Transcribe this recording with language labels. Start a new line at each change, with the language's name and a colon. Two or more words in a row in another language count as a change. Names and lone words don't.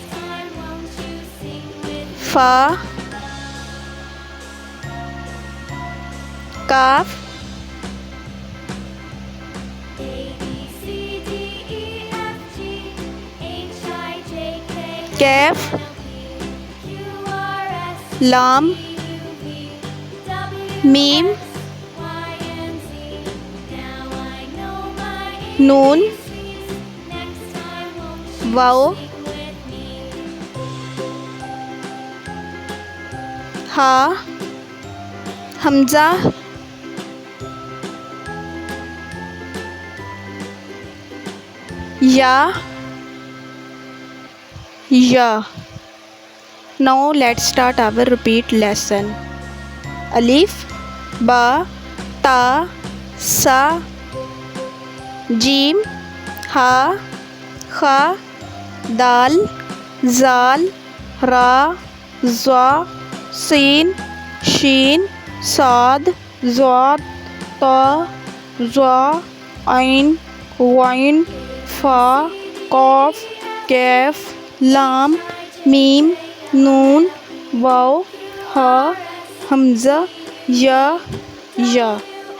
Arabic: فا، كاف، كاف، لام، ميم, noon, واو، ها، همزة، يا، يا.
English: Now let's start our repeat lesson.
Arabic: ألف، با، تا، ثا، جيم، حا، خا, دال، ذال، را، زا، سين، شين، صاد، ضاد، طا، ظا، عين، غين، فا، قاف، كاف، لام، ميم، نون، واو، ها، همزة، يا، يا.